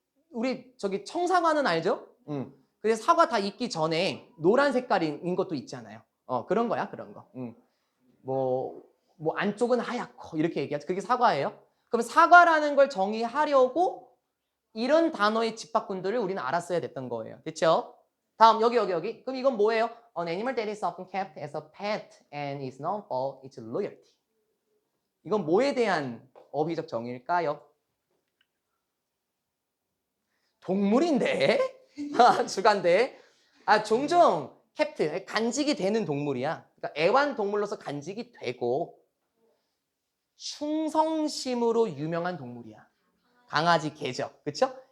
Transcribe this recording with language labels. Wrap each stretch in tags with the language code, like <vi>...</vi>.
<ko>우리 저기 청사과는 알죠? 그래서 사과 다 익기 전에 노란 색깔인 것도 있잖아요. 그런 거야, 그런 거. 뭐 안쪽은 하얗고 이렇게 얘기하죠. 그게 사과예요. 그럼 사과라는 걸 정의하려고 이런 단어의 집합군들을 우리는 알았어야 됐던 거예요. 됐죠? 다음 여기. 그럼 이건 뭐예요?</ko> <en>An animal that is often kept as a pet and is known for its loyalty.</en> <ko>이건 뭐에 대한 어휘적 정의일까요? 동물인데? 주간데? 종종 캡트, 간직이 되는 동물이야. 그러니까 애완동물로서 간직이 되고 충성심으로 유명한 동물이야. 강아지, 개죠. 그쵸?</ko>